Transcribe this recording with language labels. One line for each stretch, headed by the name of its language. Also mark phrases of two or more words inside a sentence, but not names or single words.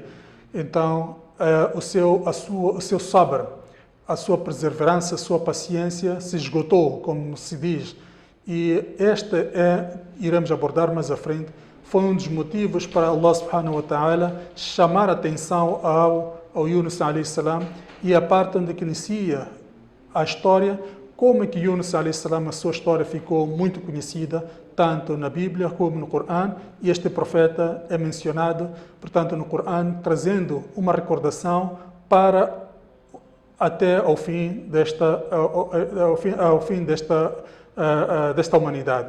Portuguese: Então, o seu sabr, a sua perseverança, a sua paciência se esgotou, como se diz. E iremos abordar mais à frente, foi um dos motivos para
Arabic: الله سبحانه وتعالى
Portuguese: chamar a atenção ao Yunus
Arabic: عليه السلام,
Portuguese: e a parte onde que inicia a história, como é que Yunus
Arabic: عليه السلام,
Portuguese: a sua história ficou muito conhecida, tanto na Bíblia como no Corão, e este profeta é mencionado, portanto, no Corão, trazendo uma recordação para até ao fim desta humanidade.